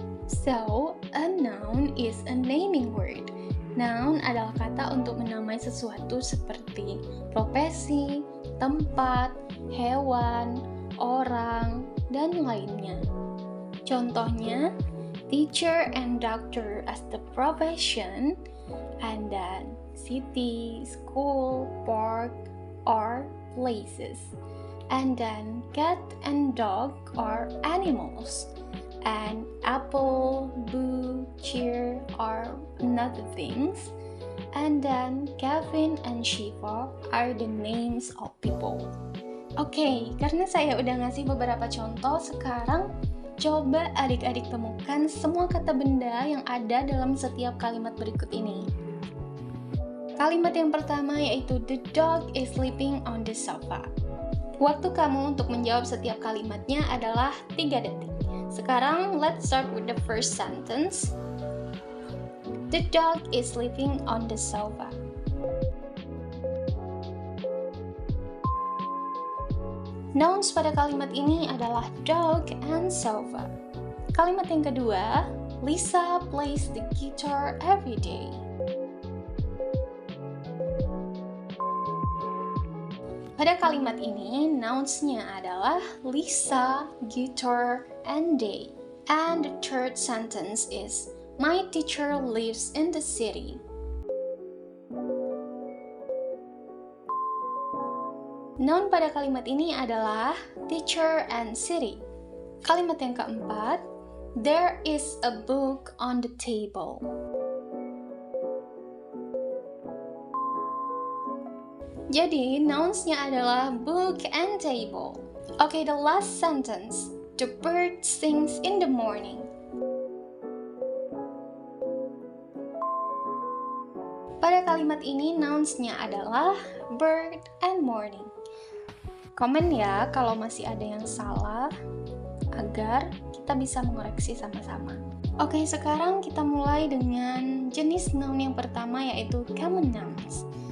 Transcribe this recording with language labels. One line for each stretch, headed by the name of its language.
English: So, a noun is a naming word.
Indonesian: Noun adalah kata untuk menamai sesuatu seperti profesi, tempat, hewan, orang, dan lainnya. Contohnya,
English: teacher and doctor as the profession, and then city, school, park, or places. And then cat and dog are animals. And apple, boo, cheer are another things. And then Kevin and Shiva are the names of people.
Indonesian: Oke, karena saya udah ngasih beberapa contoh, sekarang coba adik-adik temukan semua kata benda yang ada dalam setiap kalimat berikut ini. Kalimat yang pertama yaitu
English: the dog is sleeping on the sofa.
Indonesian: Waktu kamu untuk menjawab setiap kalimatnya adalah 3 detik. Sekarang,
English: let's start with the first sentence. The dog is sleeping on the sofa.
Indonesian: Nouns pada kalimat ini adalah
English: dog and sofa.
Indonesian: Kalimat yang kedua,
English: Lisa plays the guitar every day.
Indonesian: Pada kalimat ini, nouns-nya adalah Lisa,
English: guitar, and day. And the third sentence is, my teacher lives in the city.
Indonesian: Noun pada kalimat ini adalah
English: teacher and city.
Indonesian: Kalimat yang keempat,
English: there is a book on the table.
Indonesian: Jadi, nouns-nya adalah
English: book and table. Okay, the last sentence. The bird sings in the morning.
Indonesian: Pada kalimat ini, nouns-nya adalah
English: bird and morning.
Indonesian: Komen ya kalau masih ada yang salah, agar kita bisa mengoreksi sama-sama. Oke, sekarang kita mulai dengan jenis noun yang pertama, yaitu common nouns.